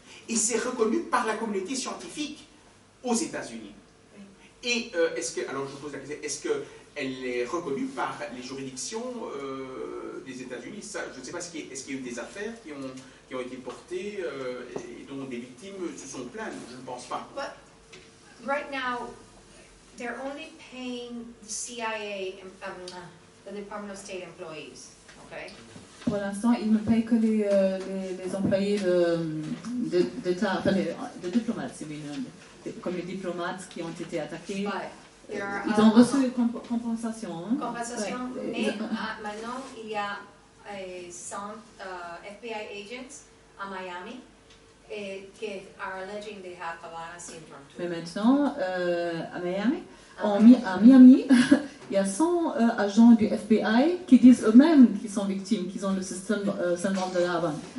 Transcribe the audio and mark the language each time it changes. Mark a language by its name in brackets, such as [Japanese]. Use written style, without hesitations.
[French] Et c'est reconnu par la communauté scientifique aux États-Unis. Et alors je pose la question, est-ce qu'elle est reconnue par les juridictions des États-Unis? Je ne sais pas, est-ce qu'il y a eu des affaires qui ont été portées et dont des victimes se sont plaintes? Je ne pense pas. [English] But right now, they're only paying the CIA, the Department of State employees, okay? [French] Pour l'instant, ils ne payent que les employés d'État, enfin de diplomates, comme les diplomates qui ont été attaqués. Ils ont reçu une compensation. Hein? [English] Compensation, [French] Ouais. mais maintenant, il y a 100 FBI agents à Miami qui [English] are alleging they have Havana syndrome too. [French] Mais maintenant, à Miami, il y a 100 agents du FBI qui disent eux-mêmes qu'ils sont victimes, qu'ils ont le syndrome de la Havane.